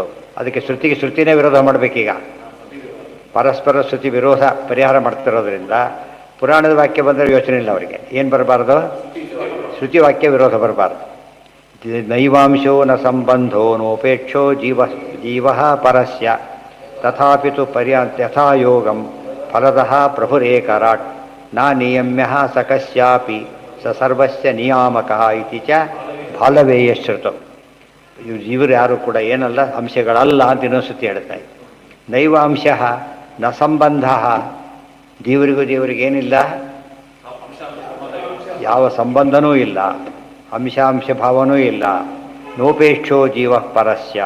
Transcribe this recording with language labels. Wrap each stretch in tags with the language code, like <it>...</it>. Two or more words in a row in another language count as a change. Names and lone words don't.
<kn>ಅದಕ್ಕೆ ಶ್ರುತಿಗೆ ಶ್ರುತಿನೇ ವಿರೋಧ ಮಾಡಬೇಕೀಗ. ಪರಸ್ಪರ ಶ್ರುತಿ ವಿರೋಧ ಪರಿಹಾರ ಮಾಡ್ತಿರೋದ್ರಿಂದ ಪುರಾಣದ ವಾಕ್ಯ ಬಂದರೆ ಯೋಚನೆ ಇಲ್ಲ ಅವರಿಗೆ. ಏನು ಬರಬಾರ್ದು? ಶ್ರುತಿ ವಾಕ್ಯ ವಿರೋಧ ಬರಬಾರ್ದು.</kn> <sa>ನೈವಾಂಶೋ ನ ಸಂಬಂಧೋ ನೋಪೇಕ್ಷೋ ಜೀವ ಪರಸ್ಯ ತಥಾಪಿತು ಯಥಾ ಯೋಗಂ ಫಲದಃ ಪ್ರಭುರೇಕರಾಟ್ ನ ನಿಯಮ್ಯ ಸ ಕಸ್ಯಾಪಿ ಸ ಸರ್ವಸ್ಯ ನಿಯಾಮಕ ಇತಿ ಚ ಬಾಲವೇಯ ಶ್ರುತಂ.</sa> <kn>ಇವರು ಯಾರು ಕೂಡ ಏನಲ್ಲ, ಅಂಶಗಳಲ್ಲ ಅಂತ ಇನ್ನೊಂದು ಶ್ರುತಿ ಹೇಳ್ತಾ ಇದೆ.</kn> <sa>ನೈವಾಂಶ ನ ಸಂಬಂಧ.</sa> <kn>ದೇವರಿಗೇನಿಲ್ಲ, ಯಾವ ಸಂಬಂಧನೂ ಇಲ್ಲ, ಅಂಶ ಭಾವನೂ ಇಲ್ಲ.</kn> <sa>ನೋಪೇಕ್ಷೋ ಜೀವ ಪರಸ್ಯ.</sa>